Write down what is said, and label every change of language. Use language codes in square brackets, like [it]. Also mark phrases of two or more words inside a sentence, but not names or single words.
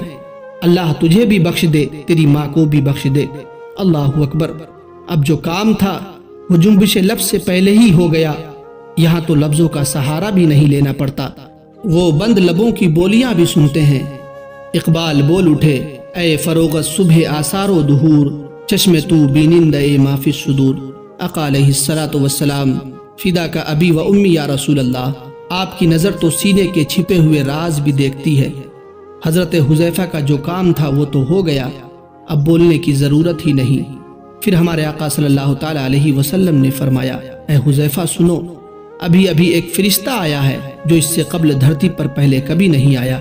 [ur] اللہ تجھے بھی بخش دے، تیری ماں کو بھی بخش دے۔ [ar] اللہ اکبر۔ [ur] اب جو کام تھا وہ جنبش لب سے پہلے ہی ہو گیا، یہاں تو لفظوں کا سہارا بھی نہیں لینا پڑتا، وہ بند لبوں کی بولیاں بھی سنتے ہیں۔ اقبال بول اٹھے، [fa] اے فروغ صبح آثار و دہور، چشم تو بینند اے [ar] ما فی الصدور۔ [ur] آقا [ar] علیہ الصلوۃ والسلام، فدا کا ابی و امی یا رسول اللہ، [ur] آپ کی نظر تو سینے کے چھپے ہوئے راز بھی دیکھتی ہے۔ حضرت حذیفہ کا جو کام تھا وہ تو ہو گیا، اب بولنے کی ضرورت ہی نہیں۔ پھر ہمارے آقا [ar] صلی اللہ تعالی علیہ وسلم [ur] نے فرمایا، اے حذیفہ سنو، ابھی ایک فرشتہ آیا ہے جو اس سے قبل دھرتی پر پہلے کبھی نہیں آیا۔